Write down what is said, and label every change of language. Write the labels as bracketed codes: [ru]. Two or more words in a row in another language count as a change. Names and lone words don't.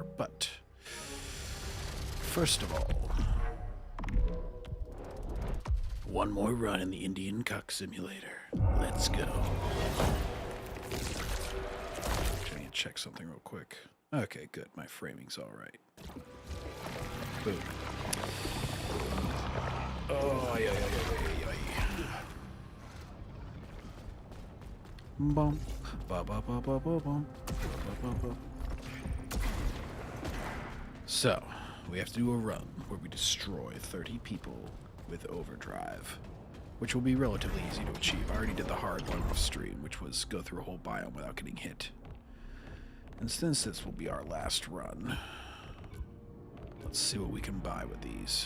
[en] But first of all, one more run in the Indian Cuck Simulator. Let's go. I need to check something real quick. Okay, good. My framing's all right. Boom. Oh, yeah. Bum. Ba ba ba ba ba bum. Ba ba ba. So, we have to do a run where we destroy 30 people with overdrive, which will be relatively easy to achieve. I already did the hard one off stream, which was go through a whole biome without getting hit. And since this will be our last run, let's see what we can buy with these.